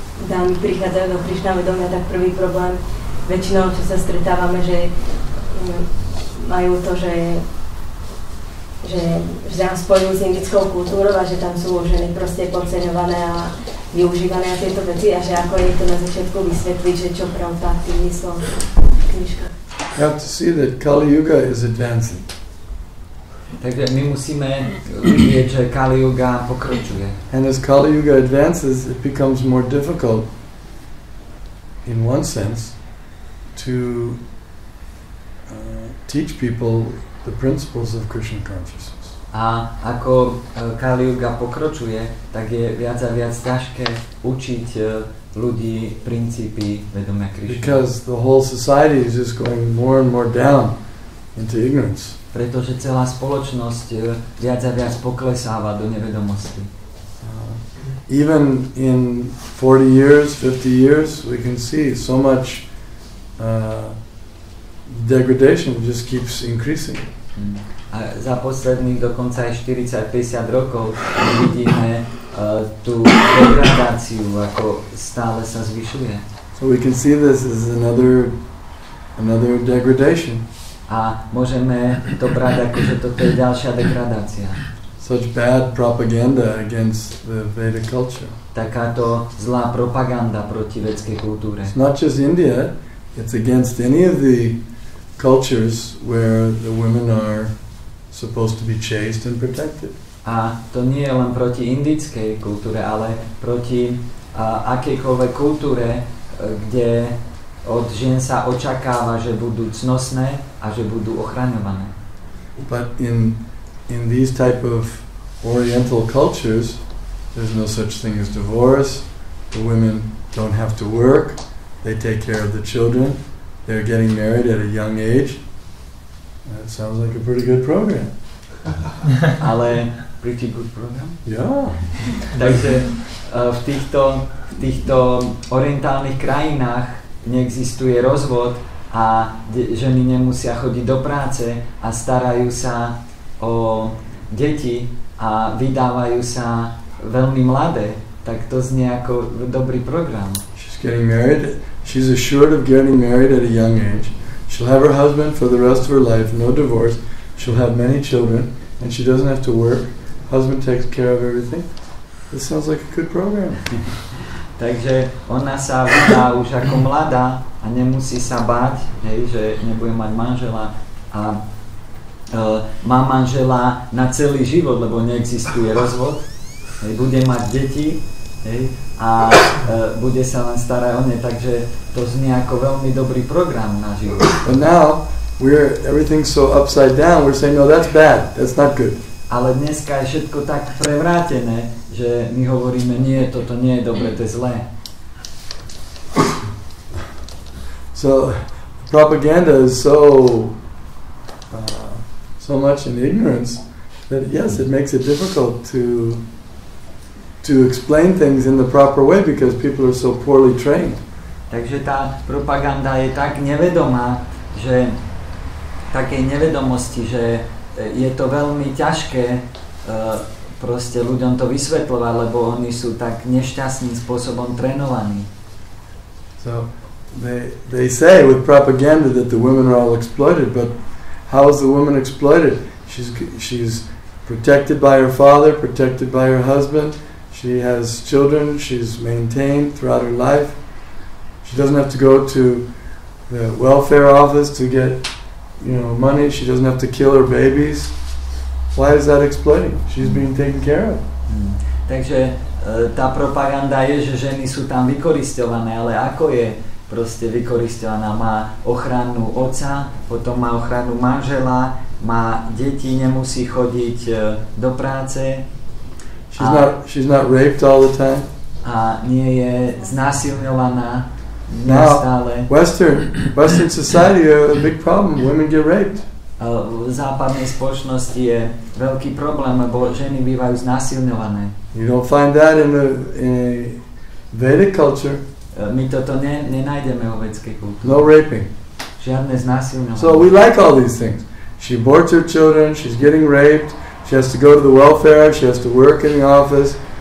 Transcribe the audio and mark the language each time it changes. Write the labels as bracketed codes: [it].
[sk] dámy prichádzajú do Krišna vedomia, tak prvý problém väčšinou, čo sa stretávame, že majú to, že nám spojujú s indickou kultúrou a že tam sú ženy proste podceňované a využívané a tieto veci a že ako je to na začiatku vysvetliť, že čo Prabhupada tým myslel v knižkách. [en] You have to see that Kali Yuga is advancing. [sk] Takže my musíme vidieť, že Kali Yuga pokračuje. [en] And as Kali Yuga advances, it becomes more difficult, in one sense, to teach people the principles of Krishna consciousness. [sk] A ako Kali Yuga pokračuje, tak je viac a viac ťažké učiť ľudí princípy vedomia Krishna. [en] Because the whole society is just going more and more down into ignorance. [sk] Pretože celá spoločnosť viac a viac poklesáva do nevedomosti. [en] Even in 40 years, 50 years, we can see so much degradation just keeps increasing. [sk] A za posledných dokonca aj 40-50 rokov vidíme tú degradáciu, ako stále sa zvyšuje. [en] So we can see this as another degradation. [sk] A môžeme to brať ako, že toto je ďalšia degradácia. [en] Such bad propaganda against the Veda culture. [sk] Takáto zlá propaganda proti vedskej kultúre. [en] It's not just India, it's against any of the cultures where the women are supposed to be chaste and protected. [sk] A to nie je len proti indickej kultúre, ale proti akejkoľvek kultúre, kde od žien sa očakáva, že budú cnosné a že budú ochraňované. [en] But in these type of Oriental cultures, there's no such thing as divorce. The women don't have to work. They take care of the children. They're getting married at a young age. That sounds like a pretty good program. [sk] Ale [en] pretty good program? Yeah. [sk] Takže v týchto orientálnych krajinách neexistuje rozvod a ženy nemusia chodiť do práce a starajú sa o deti a vydávajú sa veľmi mladé, tak to znie ako dobrý program. [en] She's getting married. She's assured of getting married at a young age. She'll have her husband for the rest of her life, no divorce. She'll have many children, and she doesn't have to work. Husband takes care of everything. This sounds like a good program. [sk] Takže ona sa vydá už ako mladá a nemusí sa báť, hej, že nebude mať manžela a má manžela na celý život, lebo neexistuje rozvod, hej, bude mať deti, hej, a bude sa len starať o ne, takže to znie ako veľmi dobrý program na život. [en] But now everything's so upside down. We're saying no, that's bad. That's not good. [sk] Ale dneska je všetko tak prevrátené, že my hovoríme, nie, toto nie je dobre, to je zlé. [en] So propaganda is so much in ignorance that yes, it makes it difficult to explain things in the proper way because people are so poorly trained. [sk] Takže tá propaganda je tak nevedomá, že takej nevedomosti, že je to veľmi ťažké proste ľuďom to vysvetľovať, lebo oni sú tak nešťastným spôsobom trénovaní. [en] So they say with propaganda that the women are all exploited, but how is the woman exploited? She's protected by her father, protected by her husband. She has children. She's maintained throughout her life. She doesn't have to go to the welfare office to get money. She doesn't have to kill her babies. Why is that exploiting? She's being taken care of. [sk] Takže tá propaganda je, že ženy sú tam vykoristované, ale ako je proste vykoristovaná? Má ochranu otca, potom má ochranu manžela, má deti, nemusí chodiť do práce. [en] She's not raped all the time. [sk] A nie je znásilňovaná. [en] Now, Western society a big problem. Women get raped. [sk] V západnej spoločnosti je veľký problém, lebo ženy bývajú znásilňované. [en] You don't find that in a Vedic culture. [sk] My toto nenájdeme vo vedskej kultúre. [en] No raping. [sk] Žiadne znásilňovanie. [en] So we like all these things. She aborts her children, she's getting raped, she has to go to the welfare, she has to work in the office.